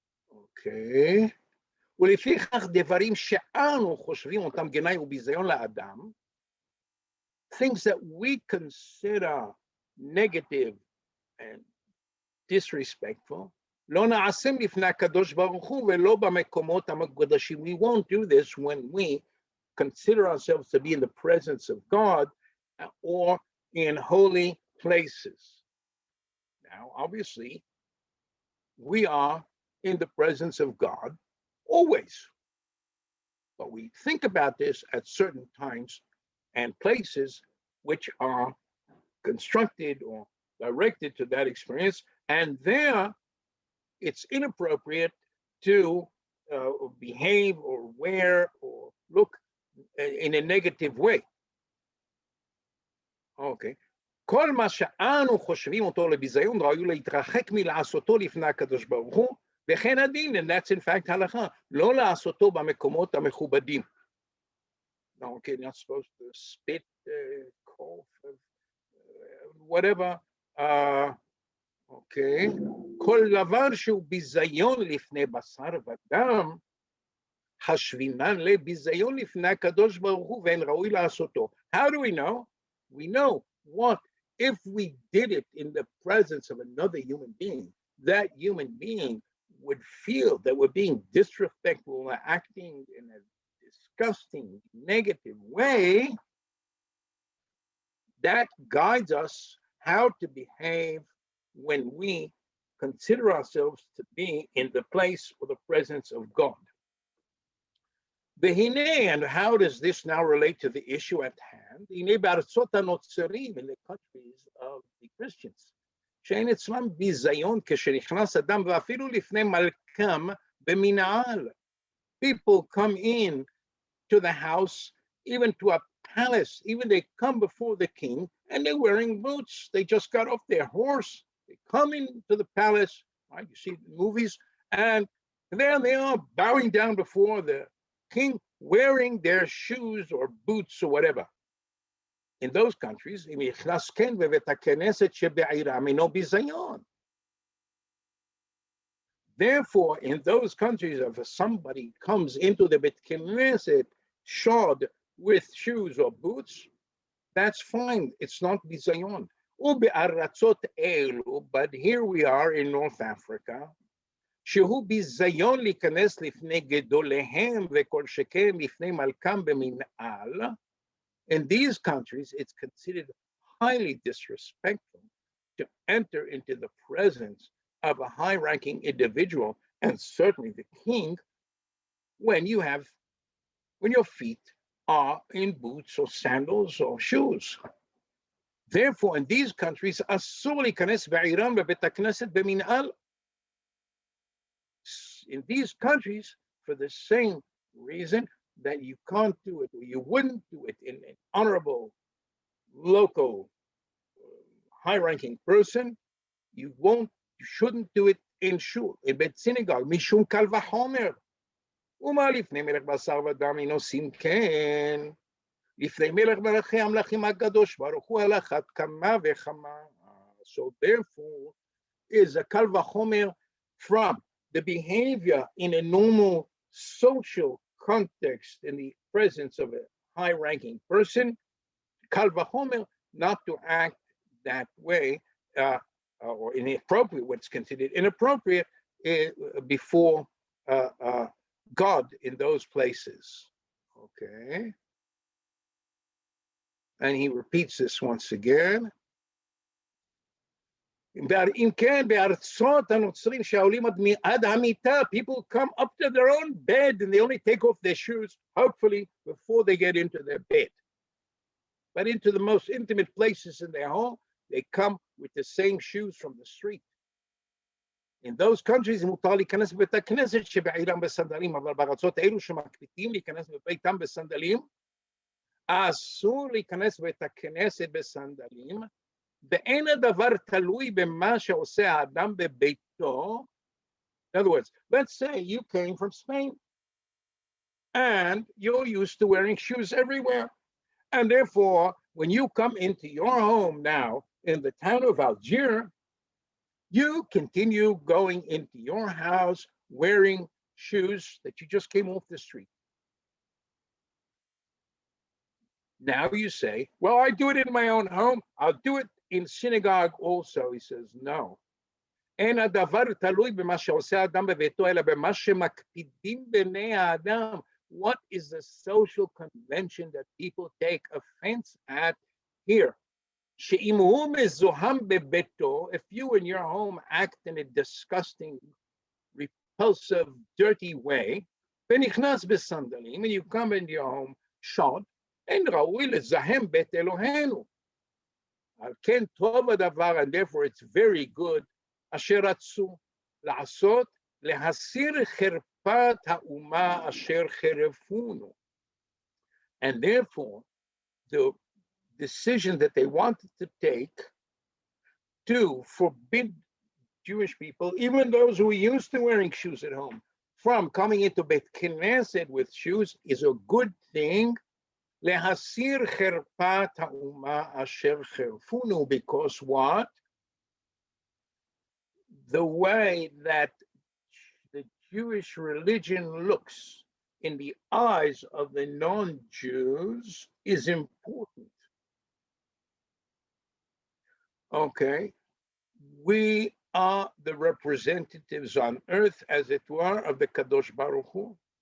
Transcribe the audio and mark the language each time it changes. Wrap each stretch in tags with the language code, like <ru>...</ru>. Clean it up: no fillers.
<en>Okay.</en> <he>ולפיכך דברים שאנו חושבים אותם גנאי וביזיון לאדם,</he> <en>things that we consider negative and disrespectful,</en> <he>לא נעשים לפני הקדוש ברוך הוא ולא במקומות המקודשים.</he> <en>We won't do this when we consider ourselves to be in the presence of God or in holy places. Now, obviously, we are in the presence of God always. But we think about this at certain times and places which are constructed or directed to that experience, and there it's inappropriate to behave or wear or look in a negative way. Okay.</en> <he>כל מה שאנו חושבים אותו לביזיון ראוי להתרחק מלעשותו לפני הקדוש ברוך הוא, וכן הדין,</he> <en>and that's in fact</en> <he>הלכה, לא לעשותו במקומות המכובדים.</he> <en>No, okay, not supposed to spit, cough, whatever. Okay.</en> <he>כל דבר שהוא ביזיון לפני בשר ודם, השבינן לביזיון לפני הקדוש ברוך הוא ואין ראוי לעשותו.</he> <en>How do we know? We know what if we did it in the presence of another human being, that human being would feel that we're being disrespectful, we're acting in a disgusting, negative way. That guides us how to behave when we consider ourselves to be in the place or the presence of God. And how does this now relate to the issue at hand? In the countries of the Christians.</en> <he>שאין אצלם ביזיון כשנכנס אדם ואפילו לפני מלכם במנהל.</he> <en>People come in to the house, even to a palace, even they come before the king and they're wearing boots. They just got off their horse. They come into the palace, right? You see the movies, and there they are bowing down before the king, wearing their shoes or boots or whatever. In those countries, therefore, in those countries, if somebody comes into the Bet Knesset shod with shoes or boots, that's fine. It's not bizayon. But here we are in North Africa.</en> <he>שהוא ביזיון להיכנס לפני גדוליהם וכל שכן לפני מלכם במנהל.</he> <en>In these countries, it's considered highly disrespectful to enter into the presence of a high-ranking individual, and certainly the king, when your feet are in boots or sandals or shoes. Therefore, in these countries,</en> <he>אסור להיכנס בעירם בבית הכנסת במנהל.</he> <en>In these countries, for the same reason that you can't do it, or you wouldn't do it in an honorable, local, high-ranking person, you shouldn't do it in shul, in bet synagogue,</en> <he>mishum kal vachomer. ומה לפני מלך בשר ודם אינו עושים כן, לפני מלך מלכי המלכים הקדוש ברוך הוא על אחת כמה וכמה.</he> <en>So therefore, is a kal vachomer from the behavior in a normal social context in the presence of a high-ranking person, kal vachomer, not to act that way, or inappropriate, what's considered inappropriate before God in those places. Okay. And he repeats this once again. People come up to their own bed and they only take off their shoes, hopefully, before they get into their bed. But into the most intimate places in their home, they come with the same shoes from the street.</en> <he>In those countries, מותר להיכנס בבית הכנסת שבעירם בסנדלים, אבל בארצות אלו שמקפידים להיכנס בביתם בסנדלים, אסור להיכנס בבית הכנסת בסנדלים, ואין הדבר תלוי במה שעושה האדם בביתו.</he> <en>In other words, let's say you came from Spain and you're used to wearing shoes everywhere. And therefore, when you come into your home now in the town of Algiers, you continue going into your house wearing shoes that you just came off the street. Now you say, well, I do it in my own home. I'll do it in synagogue also. He says, no.</en> <he>אין הדבר תלוי במה שעושה האדם בביתו, אלא במה שמקפידים בני האדם.</he> <en>What is the social convention that people take offense at here?</en> <he>שאם הוא מזוהם בביתו,</he> <en>if you in your home act in a disgusting, repulsive, dirty way,</en> <he>ונכנס בסנדלים,</he> <en>and you come into your home shod,</en> <he>אין ראוי לזהם בית אלוהינו. על כן טוב הדבר,</he> <en>and therefore it's very good,</en> <he>אשר רצו לעשות, להסיר חרפת האומה אשר חרפונו.</he> <en>And therefore, the decision that they wanted to take to forbid Jewish people, even those who are used to wearing shoes at home, from coming into Bet Knesset with shoes is a good thing.</en> <he>להסיר חרפת האומה אשר חרפונו,</he> <en>because what? the way that the Jewish religion looks in the eyes of the non-Jews is important. Okay, we are the representatives on earth, as it were, of the Kadosh Baruch Hu.</en>